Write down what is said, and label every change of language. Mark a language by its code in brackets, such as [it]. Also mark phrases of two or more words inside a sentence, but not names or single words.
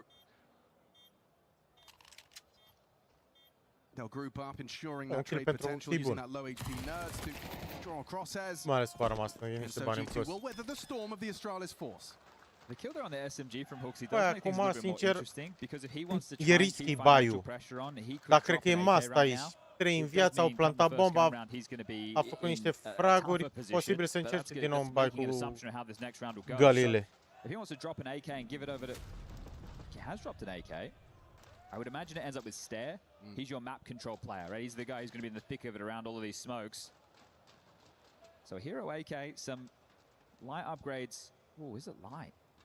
[en] They'll group up, ensuring that trade potential, using that low HP Nerds to draw crosshairs. Will weather the storm of the Astralis force. The kill there on the SMG from Hooksy does make things a little bit more interesting, because if he wants to try and keep financial pressure on, he could drop an AK right now. [ro] 3 în viață, au plantat bomba, a făcut niște fraguri, posibil să încerce din nou în bai cu gălile. [en] If he wants to drop an AK and give it over to... He has dropped an AK. I would imagine it ends up with Stare. He's your map control player, right? He's the guy who's going to be in the thick of it around all of these smokes. So Hero AK, some light upgrades. Oh, is it light?